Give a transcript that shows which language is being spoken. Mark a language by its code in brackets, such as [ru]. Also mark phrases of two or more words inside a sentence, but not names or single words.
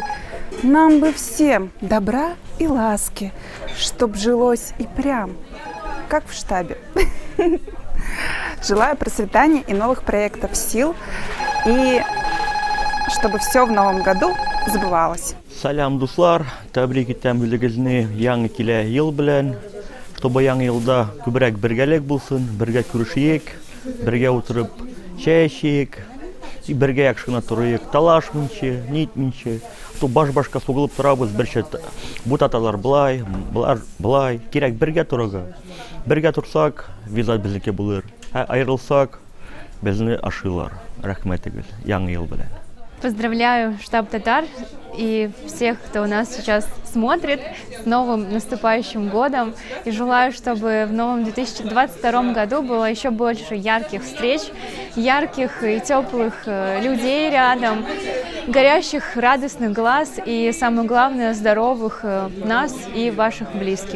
[ru] Нам бы всем добра и ласки, чтоб жилось и прям, как в штабе. Желаю процветания и новых проектов, сил, и чтобы все в новом году сбывалось. [tt] Салям, дуслар, тәбрик итәм үзегезне яңа килә ел белән, чтобы яңа елда күбрәк бергәлек булсын, бергә күрешик, бергә утырып чәй эчик, бергә яхшы гына торыйк, талашмыйча, нитмичә, то баш-башка сугылып торабыз, берчә бу татарлар былай, булар былай, кирәк бергә торырга. Бергә турсак, виза безнеке булыр. Айрылсак, безне ашыйлар. Рәхмәтегез, яңа ел белән. [ru] Поздравляю штаб татар и всех, кто у нас сейчас смотрит, с новым наступающим годом. И желаю, чтобы в новом 2022 году было еще больше ярких встреч, ярких и теплых людей рядом, горящих радостных глаз и, самое главное, здоровых нас и ваших близких.